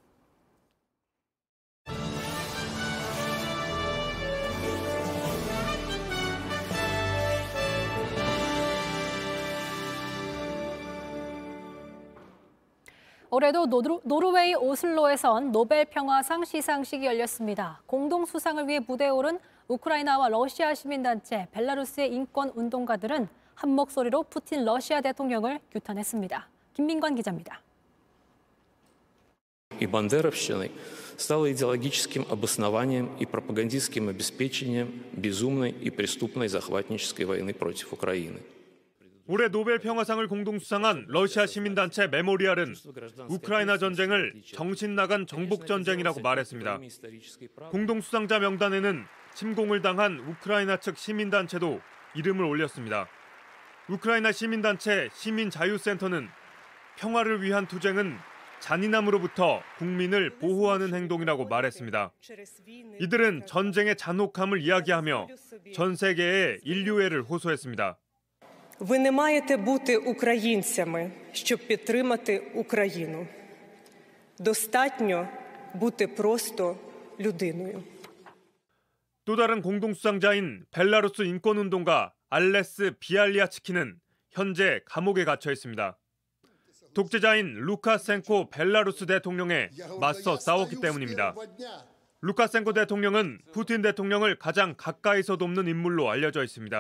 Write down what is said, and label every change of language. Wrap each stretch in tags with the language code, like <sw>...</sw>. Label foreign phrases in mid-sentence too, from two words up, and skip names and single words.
<ko>올해도 노르웨이 오슬로에선 노벨 평화상 시상식이 열렸습니다. 공동 수상을 위해 무대에 오른 우크라이나와 러시아 시민단체, 벨라루스의 인권운동가들은 한 목소리로 푸틴 러시아 대통령을 규탄했습니다. 김민관 기자입니다.</ko> <ru>И бандеровщиной стало идеологическим обоснованием и пропагандистским обеспечением безумной и преступной захватнической войны против Украины.</ru> <ko>올해 노벨 평화상을 공동 수상한 러시아 시민단체 메모리알은 우크라이나 전쟁을 정신 나간 정복 전쟁이라고 말했습니다. 공동 수상자 명단에는 침공을 당한 우크라이나 측 시민단체도 이름을 올렸습니다. 우크라이나 시민단체 시민자유센터는 평화를 위한 투쟁은 잔인함으로부터 국민을 보호하는 행동이라고 말했습니다. 이들은 전쟁의 잔혹함을 이야기하며 전 세계에 인류애를 호소했습니다.</ko> <uk>Ви не маєте бути українцями, щоб підтримати Україну. достатньо бути просто людиною.</uk> <ko>또 다른 공동수상자인 벨라루스 인권운동가 알레스 비알리아츠키는 현재 감옥에 갇혀 있습니다. 독재자인 루카센코 벨라루스 대통령에 맞서 싸웠기 때문입니다. 루카센코 대통령은 푸틴 대통령을 가장 가까이서 돕는 인물로 알려져 있습니다.</ko>